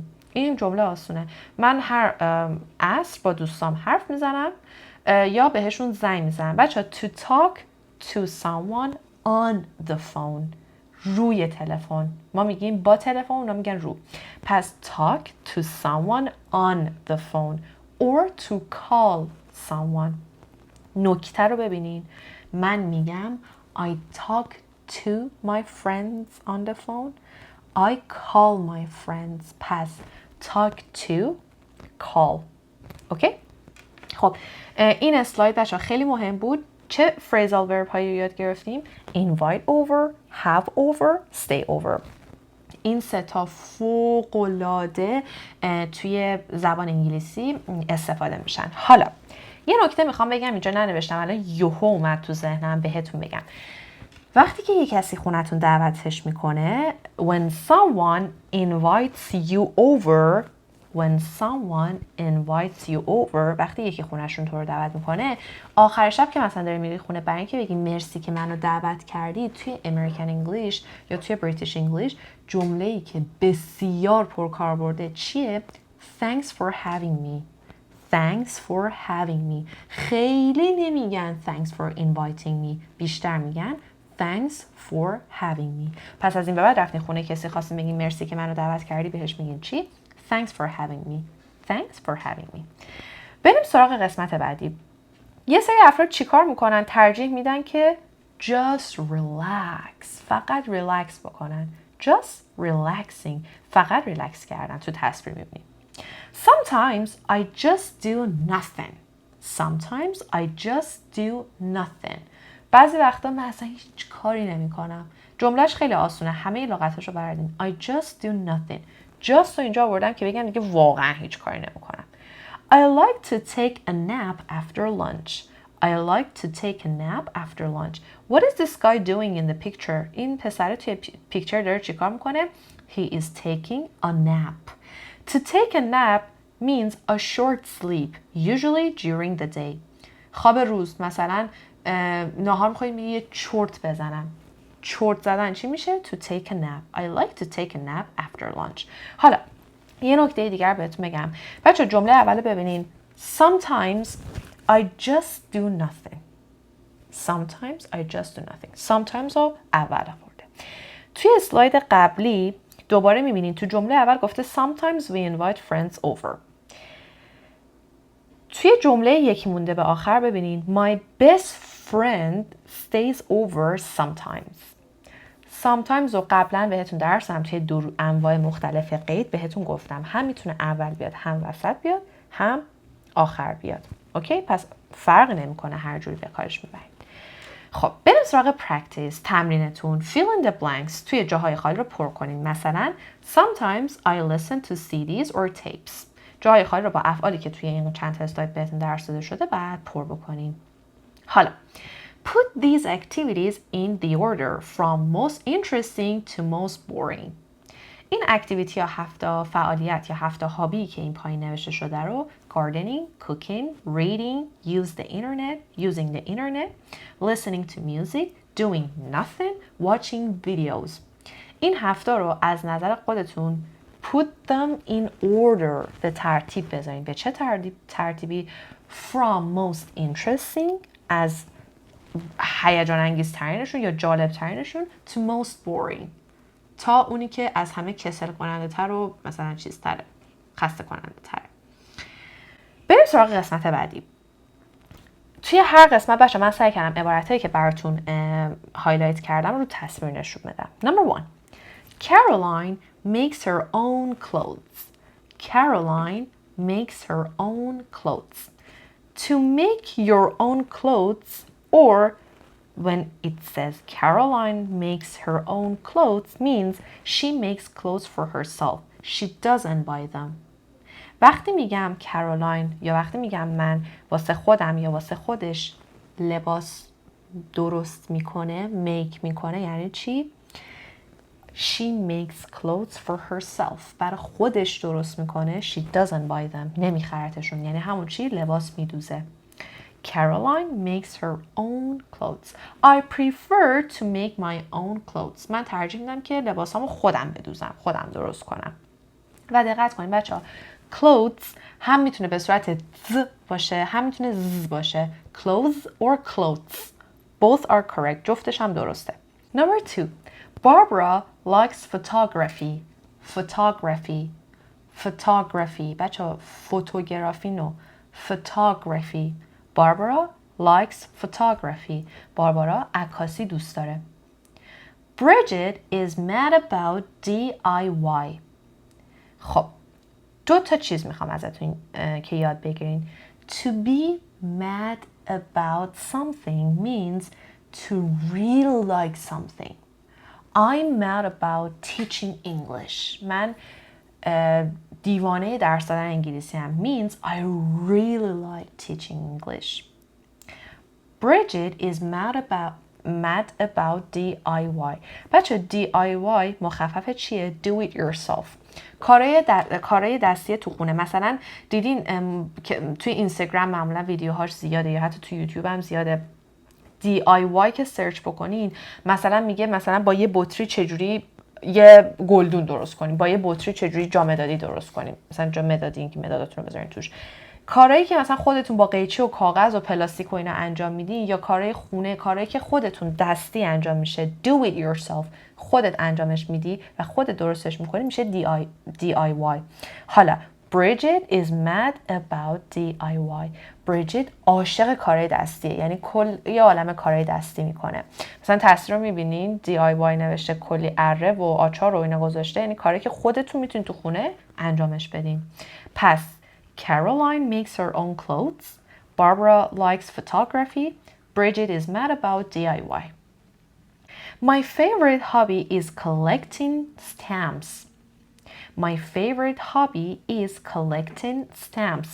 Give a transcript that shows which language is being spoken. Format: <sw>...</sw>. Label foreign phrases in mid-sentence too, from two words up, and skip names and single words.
<fa>این جمله آسونه. من هر عصر با دوستام حرف میزنم یا بهشون زنگ میزنم.</fa> <en>بچه to talk to someone on the phone،</en> <fa>روی تلفن. ما میگیم با تلفن، اونا میگن رو.</fa> <en>پس talk to someone on the phone or to call someone.</en> <fa>نکته رو ببینین. من میگم</fa> <en>I talk to my friends on the phone. I call my friends. پس talk to call.</en> <fa>اوکی؟ خب این اسلاید بچه‌ها خیلی مهم بود. چه</fa> <en>phrasal verb</en> <fa>هایی رو یاد گرفتیم؟</fa> <en>invite over، have over، stay over.</en> <fa>این سه تا فوق‌العاده توی زبان انگلیسی استفاده میشن. حالا یه نکته میخوام بگم، اینجا ننوشتم، الان یهو اومد تو ذهنم بهتون بگم. وقتی که یه کسی خونتون دعوتش میکنه</fa> <en>when someone invites you over،</en> <fa>وقتی یکی خونهشون تو رو دعوت میکنه، آخر شب که مثلا داری میری خونه، برای اینکه بگی مرسی که منو دعوت کردی، توی</fa> <en>American English</en> <fa>یا توی</fa> <en>British English</en> <fa>جمله‌ای که بسیار پرکاربرده چیه؟</fa> <en>Thanks for having me. Thanks for having me.</en> <fa>خیلی نمیگن</fa> <en>thanks for inviting me،</en> <fa>بیشتر میگن</fa> <en>thanks for having me.</en> <fa>پس از این به بعد رفتین خونه کسی خواستین بگین مرسی که منو دعوت کردی، بهش میگین چی؟</fa> <en>Thanks for having me. Thanks for having me.</en> <fa>بریم سراغ قسمت بعدی. یه سری افراد چیکار میکنن؟ ترجیح میدن که</fa> <en>just relax،</en> <fa>فقط relax بکنن.</fa> <en>just relaxing،</en> <fa>فقط ریلکس کردن. تو تصویر میبینیم.</fa> <en>Sometimes I just do nothing. Sometimes I just do nothing.</en> <fa>بعضی وقتا من اصلا هیچ کاری نمی کنم. جملهش خیلی آسونه، همه لغتاشو بردیم.</fa> <en>I just do nothing.</en> <fa>just رو اینجا آوردم که بگم دیگه واقعا هیچ کاری نمی کنم.</fa> <en>I like to take a nap after lunch. I like to take a nap after lunch. What is this guy doing in the picture?</en> <fa>این پسر توی پیکچر داره چیکار میکنه؟</fa> <en>He is taking a nap. To take a nap means a short sleep, usually during the day.</en> <fa>خواب روز، مثلا نهار میخوایی میگی یه چرت بزنم. چرت زدن چی میشه؟</fa> <en>To take a nap. I like to take a nap after lunch.</en> <fa>حالا یه نکته دیگر بهتون بگم. بچه جمله اول ببینین.</fa> <en>Sometimes I just do nothing. Sometimes I just do nothing.</en> <fa>Sometimes رو اول آورده. توی اسلاید قبلی دوباره میبینین تو جمله اول گفته</fa> <en>Sometimes we invite friends over.</en> <fa>توی جمله یکی مونده به آخر ببینین</fa> <en>My best friend stays over sometimes.</en> <fa>Sometimes رو قبلا بهتون درسم توی انواع مختلف قید بهتون گفتم، هم میتونه اول بیاد، هم وسط بیاد، هم آخر بیاد. اوکی؟ پس فرق نمیکنه، هر جوری به کارش میبرید. خب بریم سراغ پرکتیس، تمرینتون.</fa> <en>Fill in the blanks،</en> <fa>توی جاهای خالی رو پر کنین.</fa> <en>مثلا Sometimes I listen to CDs or tapes.</en> <fa>جاهای خالی رو با افعالی که توی این چند تا اسلاید بهتون درس داده شده بعد پر بکنین.</fa> <en>حالا Put these activities in the order from most interesting to most boring.</en> <fa>این اکتیویتی ها 7 فعالیت یا 7 هابی که این پایین نوشته شده رو</fa> <en>gardening, cooking, reading, use the internet, using the internet, listening to music, doing nothing, watching videos.</en> <fa>این 7 رو از نظر خودتون</fa> <en>put them in order،</en> <fa>به ترتیب بذارین. به چه ترتیبی؟</fa> <en>From most interesting،</en> <fa>از هیجان انگیز ترینشون یا جالب ترینشون</fa> <en>to most boring،</en> <fa>تا اونی که از همه کسل کننده تر و مثلا چیز تره، خسته کننده تره. بریم سراغ قسمت بعدی. توی هر قسمت بچه من سعی کردم عبارتایی که براتون هایلایت کردم رو تصویر نشون بدم.</fa> <en>Number 1. Caroline makes her own clothes. Caroline makes her own clothes. To make your own clothes, or when it says Caroline makes her own clothes, means she makes clothes for herself. She doesn't buy them.</en> <fa>وقتی میگم کارولاین یا وقتی میگم من واسه خودم یا واسه خودش لباس درست میکنه، میک میکنه، یعنی چی؟</fa> <en>She makes clothes for herself.</en> <fa>برای خودش درست میکنه.</fa> <en>She doesn't buy them.</en> <fa>نمیخرتشون. یعنی همون چی؟ لباس میدوزه.</fa> <en>Caroline makes her own clothes. I prefer to make my own clothes.</en> <fa>من ترجیح میدم که لباسامو خودم بدوزم، خودم درست کنم. و دقت کنید بچه‌ها، clothes هم میتونه به صورت ز باشه، هم میتونه ز باشه.</fa> <en>Clothes or clothes. Both are correct.</en> <fa>جفتش هم درسته.</fa> <en>Number 2. Barbara likes photography. Photography. Photography.</en> <fa>بچه‌ها فوتوگرافی نو. Photography.</fa> <en>Barbara likes photography.</en> <fa>باربارا عکاسی دوست داره.</fa> <en>Bridget is mad about DIY.</en> <fa>خب 2 تا چیز میخوام ازتون که یاد بگیرین.</fa> <en>To be mad about something means to really like something. I'm mad about teaching English.</en> <fa>من دیوانه درس دادن انگلیسی هم.</fa> <en>Means I really like teaching English. Bridget is mad about DIY.</en> <fa>بچه DIY مخفف چیه؟</fa> <en>Do it yourself.</en> <fa>کارهای دستی تو خونه. مثلا دیدین توی اینستاگرام معمولا ویدیوهاش زیاده یا حتی توی یوتیوب هم زیاده. DIY که سرچ بکنین مثلا میگه مثلا با یه بطری چجوری یه گلدون درست کنیم، با یه بطری چجوری جامدادی درست کنیم، مثلا جامدادی این که مداداتون رو بذارین توش. کارهایی که مثلا خودتون با قیچی و کاغذ و پلاستیک و اینا انجام میدین یا کارهای خونه، کارهایی که خودتون دستی انجام میشه،</fa> <en>do it yourself،</en> <fa>خودت انجامش میدی و خودت درستش میکنی، میشه DIY.</fa> <en>حالا Bridget is mad about DIY.</en> <fa>Bridget عاشق کارهای دستیه، یعنی یه عالمه کارهای دستی میکنه. مثلا تصویر رو میبینین DIY نوشته، کلی اره و آچار و اینا گذاشته، یعنی کاری که خودتون میتونین تو خونه انجامش بدین.</fa> <en>پس Caroline makes her own clothes. Barbara likes photography. Bridget is mad about DIY. My favorite hobby is collecting stamps. My favorite hobby is collecting stamps.</en>